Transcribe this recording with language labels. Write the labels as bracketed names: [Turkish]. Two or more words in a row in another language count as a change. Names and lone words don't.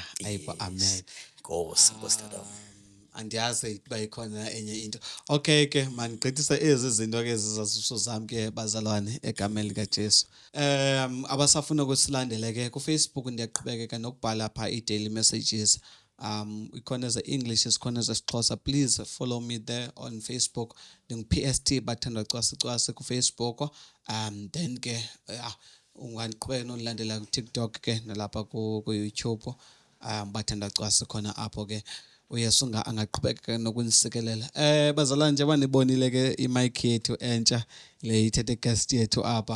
[Xhosa] Ayibo, amen. Nkosi tatam. Andiyazi uba ikhona enye into. Okay ke mandigqithise ezi zinto ke zizasuso zam ke bazalwane egameni likaJesu. Abasafuna ukusilandela ke kuFacebook ndiyaqhubekeka nokubhala pha i- [English] daily messages. [Xhosa] Ikhona eze-English, isikhona ezesiXhosa. [English] Please follow me there on Facebook. [Xhosa] Ndingu-PST Bathanda Cwasicwasi kuFacebook. Then ke ungandiqhubeka nondilandela kuTikTok ke nalapha ku-YouTube. Bathanda Cwasi khona apho ke uYesu angaqhubeka nokunisikelela. Bazalwane njengoba nibonile ke i-mic yethu entsha le ithethe guest yethu apha.